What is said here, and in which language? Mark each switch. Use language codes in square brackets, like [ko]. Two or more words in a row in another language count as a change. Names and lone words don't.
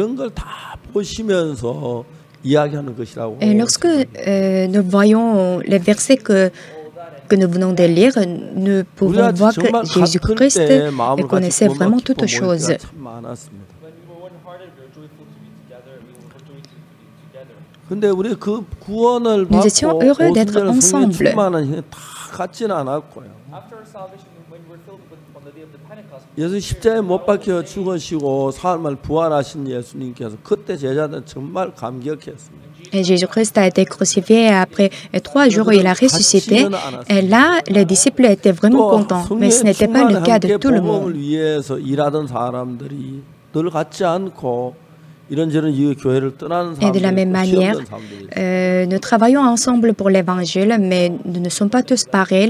[fr] Et lorsque nous voyons les versets que nous venons de lire, nous pouvons voir que Jésus-Christ connaissait vraiment toutes choses. Nous étions heureux d'être ensemble. [ko] 예수 십자가에 못 박혀 죽으시고 사흘 부활하신 예수님께서 그때 제자들은 정말 감격했습니다. [fr] Et Jésus-Christ a été crucifié et après 3 jours, il a ressuscité. Et là, les disciples étaient vraiment contents. Mais ce n'était pas le cas de tout le monde. Et de la même manière, nous travaillons ensemble pour l'Évangile, mais nous ne sommes pas tous pareils.